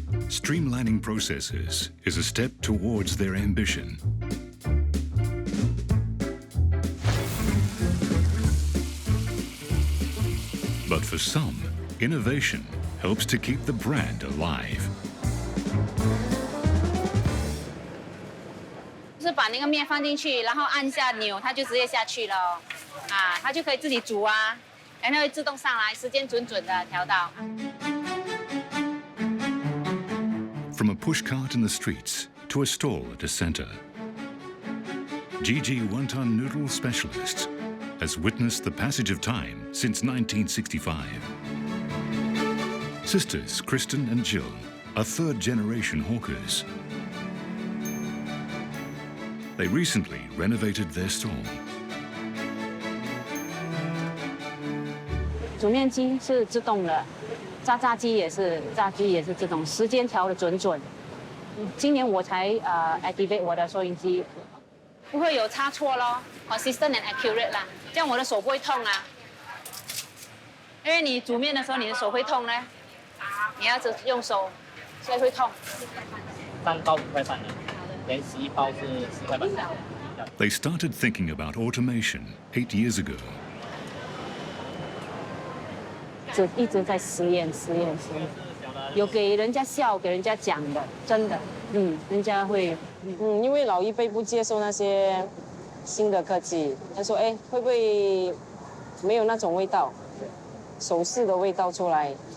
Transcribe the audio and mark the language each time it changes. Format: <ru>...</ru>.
<en>Streamlining processes is a step towards their ambition. But for some, innovation helps to keep the brand alive.</en> <zh>就是把那个面放进去，然后按下钮，它就直接下去了，啊，它就可以自己煮啊，然后会自动上来，时间准准的调到。</zh> <en>From a pushcart in the streets to a stall at a center, Gigi Wonton Noodle Specialist has witnessed the passage of time since 1965. Sisters Kristen and Jill are third-generation hawkers. They recently renovated their stall.</en> <zh>煮面机是自动的，炸鸡也是自动，时间调得准。今年我才activate 我的收音机，不会有差错咯 ，</zh> <en>consistent and accurate</en> <zh>啦，这样我的手不会痛啊。因为你煮面的时候，你的手会痛呢，你要用手，所以会痛。 3包5块半的，连11包是10块半。</zh> <en>They started thinking about automation 8 years ago.</en> <zh>一直在实验，有给人家笑，给人家讲的，真的，人家会，因为老一辈不接受那些新的科技，他说，哎，会不会没有那种味道，手势的味道出来？</zh>